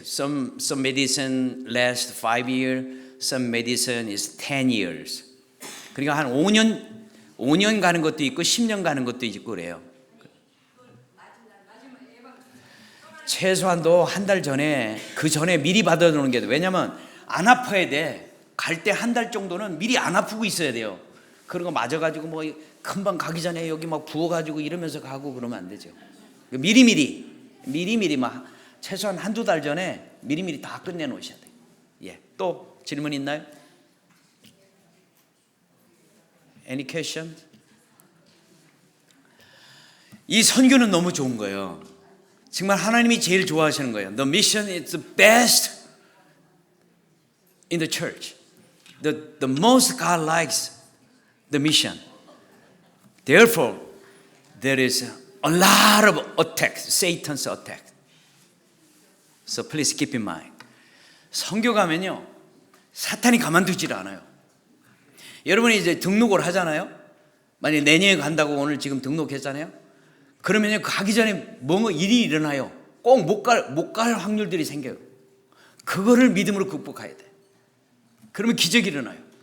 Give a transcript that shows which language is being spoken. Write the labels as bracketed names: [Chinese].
[English] Some medicine lasts 5 years, some medicine is 10 years. [Korean] 그러니까 한 5년 가는 것도 있고 10년 가는 것도 있고 그래요. 최소한도 한 달 전에 그 전에 미리 받아두는 게 돼. 왜냐면 안 아파야 돼. 갈 때 한 달 정도는 미리 안 아프고 있어야 돼요. 그런 거 맞아가지고 뭐 금방 가기 전에 여기 막 부어가지고 이러면서 가고 그러면 안 되죠. 미리미리 막 최소한 한두 달 전에 미리미리 다 끝내 놓으셔야 돼요. 예. 또 질문 있나요? [English] Any question? [Korean] 이 선교는 너무 좋은 거예요. 정말 하나님이 제일 좋아하시는 거예요. [English] The mission is the best in the church. The most God likes the mission. Therefore, there is a lot of attacks, Satan's attack. So please keep in mind. [Korean] 선교 가면요, 사탄이 가만두질 않아요. 여러분이 이제 등록을 하잖아요. 만약에 내년에 간다고 오늘 지금 등록했잖아요. 그러면요, 가기 전에 뭔가 일이 일어나요. 꼭 못 갈 확률들이 생겨요. 그거를 믿음으로 극복해야 돼. 그러면 기적이 일어나요.